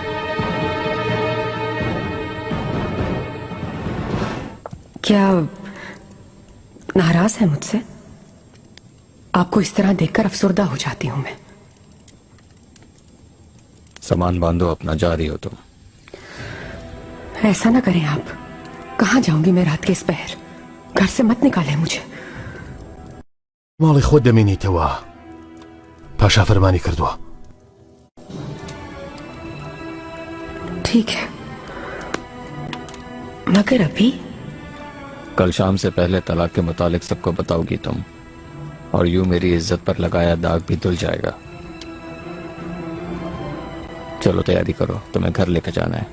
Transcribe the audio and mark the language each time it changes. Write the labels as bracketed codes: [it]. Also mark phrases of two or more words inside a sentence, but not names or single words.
[hi] क्या नाराज है मुझसे? आपको इस तरह देखकर अफसरदा हो जाती हूं मैं। सामान बांधो अपना, जा रही हो तुम। ऐसा ना करें आप। कहां जाऊंगी मैं रात के इस पहर? घर से मत निकालें मुझे। [ckb] ماڵی خۆت دەمێنیتەوە. پاشا فەرمانی کردووە. [hi] ठीक है, मगर अभी? कल शाम से पहले तलाक के मुतालिक सबको बताओगी तुम, और यूं मेरी इज्जत पर लगाया दाग भी धुल जाएगा। चलो तैयारी करो, तुम्हें घर लेकर जाना है।